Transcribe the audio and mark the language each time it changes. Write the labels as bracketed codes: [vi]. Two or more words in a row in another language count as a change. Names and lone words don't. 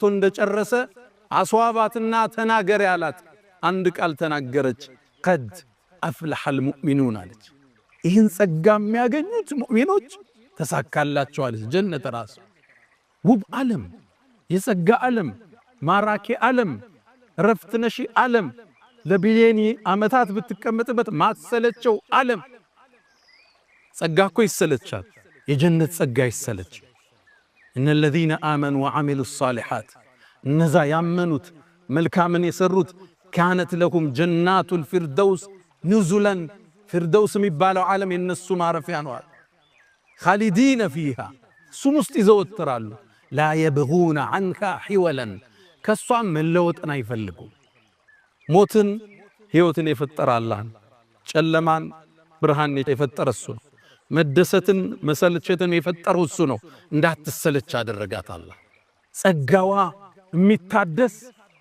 [am] እንደጨረሰ አስዋባትና ተናገር ያላት አንድ ቃል ተናገረች። [ar] قد أفلح المؤمنون [am] አለች። ይህን ጸጋ የሚያገኙት ሙእሚኖች ተሳካላቸው አለች። ጀነት ራሱ ውብ ዓለም፣ የጸጋ ዓለም፣ ማራኪ ዓለም፣ ረፍት ነሺ ዓለም፣ ለቢሊየን ዓመታት ብትቀመጥበት ማትሰለቸው ዓለም። ጸጋ እኮ ይሰለቻል፣ የጀነት ጸጋ ይሰለች። እነ [ar] الذين آمنوا وعملوا الصالحات [am] እነዛ ያመኑት መልካምን የሰሩት [ar] كانت لهم جنات الفردوس نزلا [am] ፊርደውስ የሚባለው ዓለም የነሱ ማረፊያ ነው። [ar] خالدين فيها [am] እሱም ውስጥ ይዘወትራሉ። [ar] لا يبغون عنها حولا [am] ከሷም መለወጥን አይፈልጉም። ሞትን ሕይወትን የፈጠረ አላህ፣ ጨለማን ብርሃን የፈጠረ እሱ ነው። መደሰትን መሰልቸትን የፈጠረው እሱ ነው። እንዳትሰለች አደረጋት አላህ። ጸጋዋ የሚታደስ